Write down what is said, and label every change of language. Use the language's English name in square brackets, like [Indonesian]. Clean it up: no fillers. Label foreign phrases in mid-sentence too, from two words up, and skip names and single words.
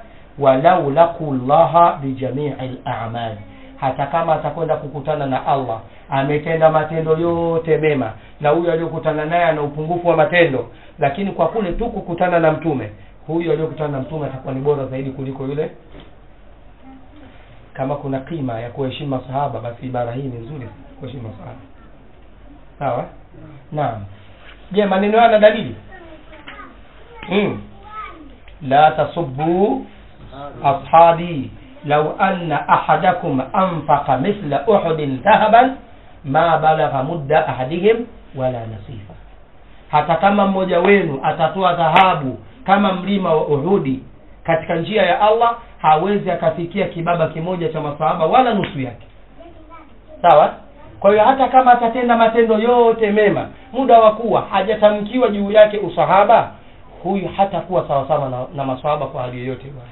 [Arabic] ولو لقي الله بجميع الأعمال, [Swahili] hata kama atakwenda kukutana na Allah ametenda matendo yote mema, na huyu aliyokutana naye ana upungufu wa matendo, lakini kwa kule tu kukutana na mtume, huyu aliyokutana na mtume atakuwa ni bora zaidi kuliko yule. Kama kuna kima ya kuheshimu masahaba, basi ibara hii ni nzuri, kuheshimu masahaba. Sawa? Naam. Je, maneno yana dalili? [Arabic] لا تسبوا أصحابي لو أن أحدكم أنفق مثل أحد ذهبا ما بلغ مد أحدهم ولا نصيفه. [Swahili] Hata kama mmoja wenu atatoa dhahabu kama mlima wa Uhudi katika njia ya Allah, hawezi akafikia kibaba kimoja cha masahaba wala nusu yake. Sawa? Kwa hiyo hata kama atatenda matendo yote mema, muda wa kuwa hajatamkiwa juu yake usahaba, huyu hata kuwa sawa sawa na masahaba kwa hali yoyote bwana.